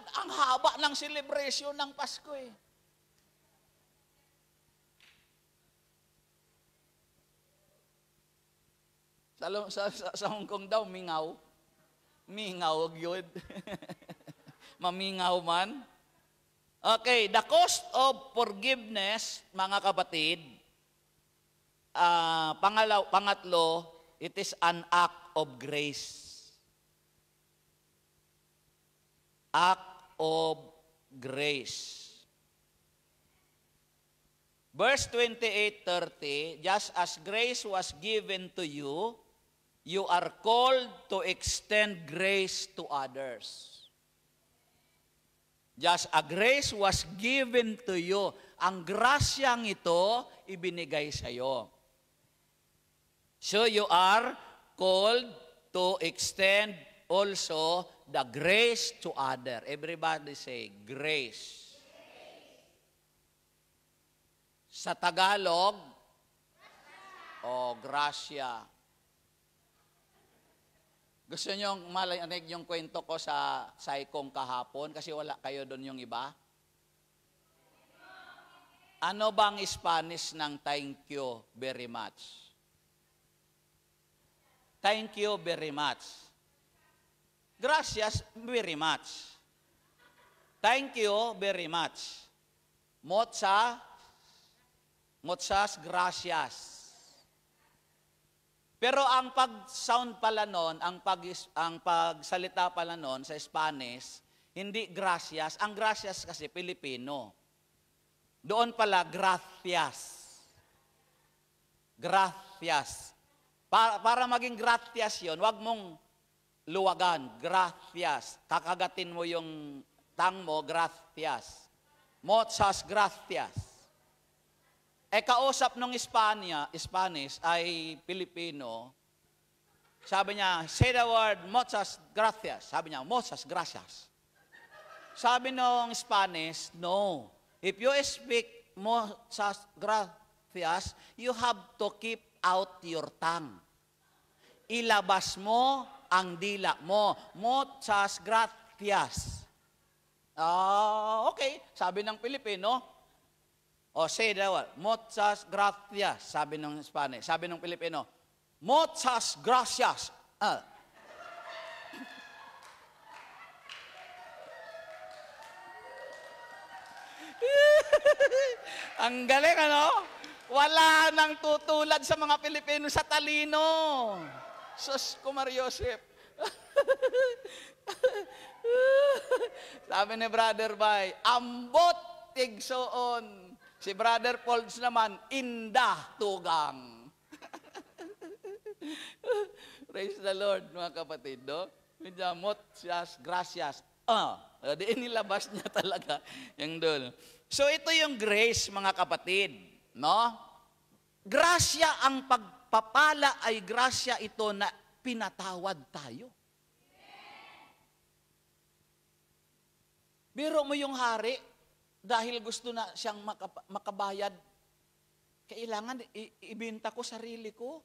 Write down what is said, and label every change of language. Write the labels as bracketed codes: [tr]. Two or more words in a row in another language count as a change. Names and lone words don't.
[tl] Ang haba ng celebration ng Pasko Sa Hong Kong daw, mingaw. Mingaw, yun. Mamingaw man. [en] Okay, the cost of forgiveness, [tl] mga kapatid, pangatlo, [en] it is an act of grace. Act of grace. Verse 28-30, just as grace was given to you, you are called to extend grace to others. Just as grace was given to you, [tl] ang grasyang ito ibinigay sa iyo. [en] So you are called to extend also the grace to other. Everybody say, grace. [tl] Sa Tagalog, grasya. Gusto nyo marinig yung kwento ko sa Saikong kahapon kasi wala kayo doon yung iba? Ano bang Spanish ng [en] thank you very much? Thank you very much. Gracias very much. Thank you very much. [es] Muchas gracias. [tl] Pero ang pag-sound pala nun, ang pagsalita pala nun sa Spanish, hindi gracias. Ang gracias kasi Pilipino. Doon pala, gracias. Gracias. Para maging gracias yon, wag mong luwagan. Gracias. Kakagatin mo yung tang mo, gracias. [es] Muchas gracias. [tl] Kausap ng Spanish ay Pilipino, Sabi niya, [en] say the word, [es] muchas gracias. [tl] Sabi niya, [es] muchas gracias. [tl] Sabi nung Spanish, no. [en] If you speak [es] muchas gracias, [en] you have to keep out your tongue. [tl] Ilabas mo ang dila mo. [es] Muchas gracias. [tl] Okay. Sabi ng Pilipino, [en] say the word, [es] muchas gracias. [tl] Sabi ng Spanish. Sabi ng Pilipino, [es] muchas gracias. [tl] Ang galing, ano? Wala nang tutulad sa mga Pilipino sa talino. Sus, Kumar Yosef. Sabi ni Brother Bay, [ceb] ambot tigsoon. [tl] Si Brother Pauls naman, indah tugang. [en] Praise the Lord, [tl] mga kapatid. [es] No? Muchas gracias. [tl] Di inilabas niya talaga yung doon. So ito yung grace, mga kapatid. No? Grasya, ang pagpapala ay grasya ito na pinatawad tayo. Biro mo yung hari, dahil gusto na siyang makabayad, kailangan ibenta ko sarili ko.